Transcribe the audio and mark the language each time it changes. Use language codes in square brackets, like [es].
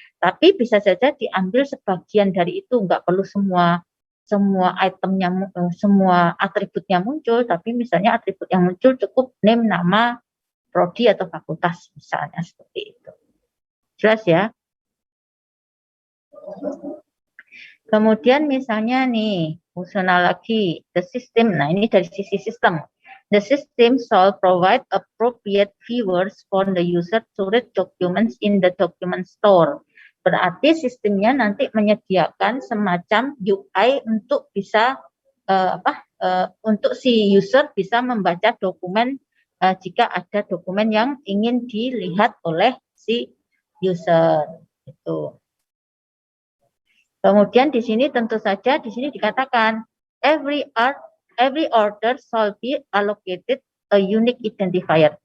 [id] Tapi bisa saja diambil sebagian dari itu, nggak perlu semua itemnya, semua atributnya muncul, tapi misalnya atribut yang muncul cukup name, nama, prodi atau fakultas misalnya seperti itu. Jelas ya? Kemudian misalnya nih, fungsional lagi, the system. Nah, ini dari sisi sistem. [en] The system shall provide appropriate viewers for the user to read documents in the document store. [id] Berarti sistemnya nanti menyediakan semacam UI untuk bisa untuk si user bisa membaca dokumen jika ada dokumen yang ingin dilihat oleh si user. Itu. Kemudian di sini tentu saja di sini dikatakan [en] every order shall be allocated a unique identifier.